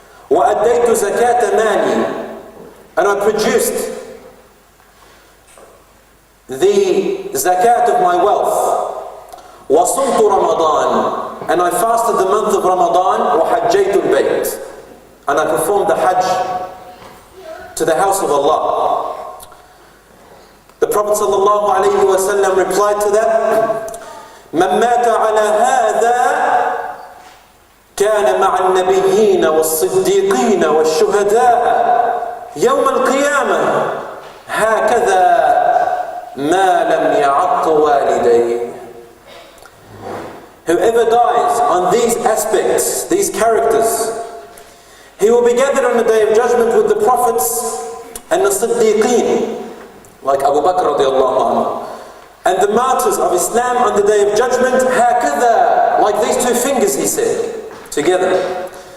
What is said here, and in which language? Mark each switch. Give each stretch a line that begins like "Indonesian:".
Arabic: وَأَدَّيْتُ زَكَاةَ مَالِي,
English: and I produced the zakat of my wealth.
Arabic: وَصُمْتُ رَمَضَانِ,
English: and I fasted the month of Ramadan.
Arabic: وَحَجَّيْتُ الْبَيْتِ,
English: and I performed the Hajj to the house of Allah. The Prophet ﷺ replied to that,
Arabic: مَنْ مَاتَ عَلَى هَذَا كَانَ مَعَ النَّبِيِّينَ وَالصِّدِّيقِينَ وَالشُّهَدَاءِ يَوْمَ الْقِيَامَةِ هَكَذَا مَا لَمْ يَعَقُّ وَالِدَيْهِ.
English: Whoever dies on these aspects, these characters, he will be gathered on the Day of Judgment with the prophets and the Siddiqeen, like Abu Bakr radiallahu anhu, and the martyrs of Islam on the Day of Judgment, هَكَذَا, like these 2 fingers, he said, together.